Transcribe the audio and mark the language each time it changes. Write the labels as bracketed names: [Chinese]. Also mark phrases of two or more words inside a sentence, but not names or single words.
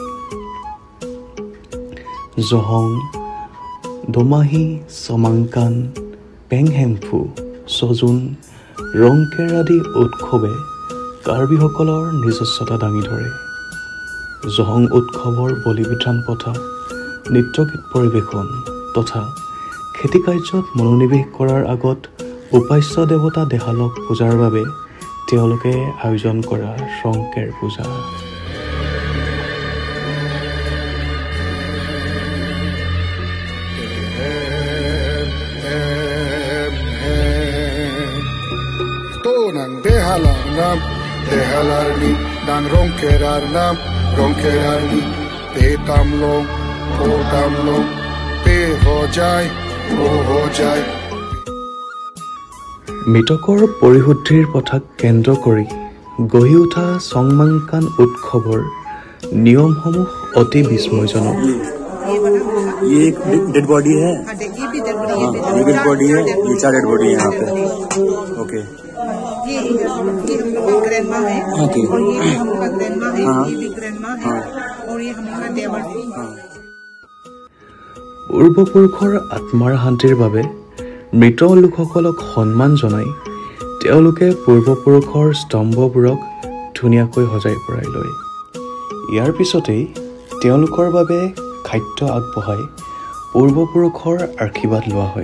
[Assamese] জহং, দোমাহী, চমাংকান, পেংহেমফু, ছজুন, ৰংকেৰ আদি উৎসৱে কাৰ্বিসকলৰ নিজস্বতা দাঙি ধৰে। জহং উৎসৱৰ বলি বিধান পথা, নৃত্যগীত পৰিৱেশন তথা খেতি কাৰ্যত মনোনিৱেশ কৰাৰ আগত উপাস্য দেৱতা দেহালক পূজাৰ বাবে তেওঁলোকে আয়োজন কৰা ৰংকেৰ পূজা। [Karbi] Dehalarni dan ronkerarni petamlo potamlo pe ho jai [Assamese] মৃতকৰ পৰিশুদ্ধিৰ পথাক কেন্দ্ৰ কৰি গঢ়ি উঠা চংমাংকান উৎসৱৰ নিয়মসমূহ অতি বিস্ময়জনক। [Hindi] ये एक [English] dead body [Hindi] है, ये [English] dead body [Hindi] है, ये 4 [English] dead body [Hindi] है यहाँ पे। ओके, ये हम लोग का ग्रैंडमा है और ये हम लोग का ग्रैंडमा है, ये भी ग्रैंडमा है और ये हम लोग का देवर है। [Assamese] পূৰ্বপুৰুষৰ আত্মাৰ শান্তিৰ বাবে মৃত লোকসকলক সন্মান জনাই তেওঁলোকে পূৰ্বপুৰুষৰ স্তম্ভবোৰক ধুনীয়াকৈ সজাই পৰাই লয়। ইয়াৰ পিছতেই তেওঁলোকৰ বাবে খাদ্য আগবঢ়াই পূৰ্বপুৰুষৰ আশীৰ্বাদ লোৱা হয়।